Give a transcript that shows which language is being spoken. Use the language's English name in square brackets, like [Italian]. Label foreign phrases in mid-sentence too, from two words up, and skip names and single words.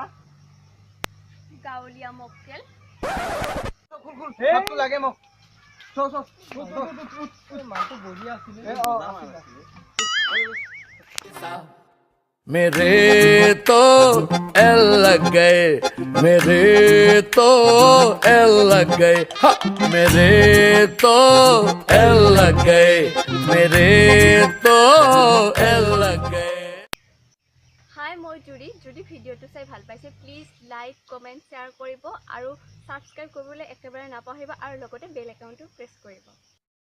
[Assamese] গাঁৱলীয়া মক্কেল খুল লাগে মোক মানুহটো বহি আছিলে [Hindi] मेरे तो एल लग गए मेरे तो एल लग गए मेरे तो एल लग गए मेरे तो एल लग गए [Assamese] হাই মই জুৰি যদি ভিডিঅ'টো চাই ভাল পাইছে প্লিজ [English] like comment share [Assamese] কৰিব আৰু ছাবস্ক্ৰাইব কৰিবলৈ একেবাৰে নাপাহৰিব আৰু লগতে বেল আইকনটো প্ৰেছ কৰিব